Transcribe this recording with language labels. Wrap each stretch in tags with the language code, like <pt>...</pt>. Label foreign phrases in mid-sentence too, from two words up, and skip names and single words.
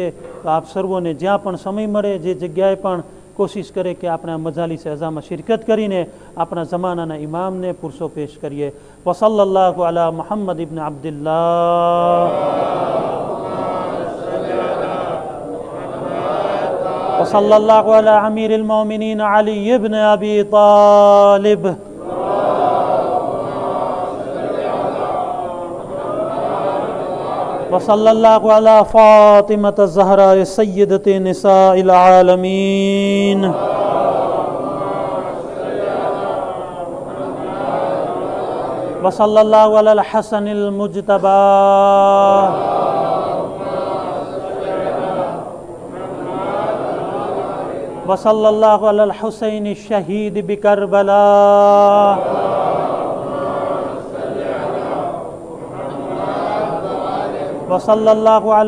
<gu>તો આપ સર્વોને જ્યાં પણ સમય મળે જે જગ્યાએ પણ કોશિશ કરે કે આપણે આ મજાલિસે અઝામાં શિરકત કરીને આપણા જમાનાના ઇમામને પુરસો પેશ કરીએ।</gu> <ar>وصلى الله على محمد بن عبد الله وصلى الله على أمير المؤمنين علي بن أبي طالب وصلى الله على فاطمة الزهراء سيدة نساء العالمين. وصلى الله على الحسن المجتبى وصلى الله على الحسين شهيد بكربلاء وصلى الله على</ar>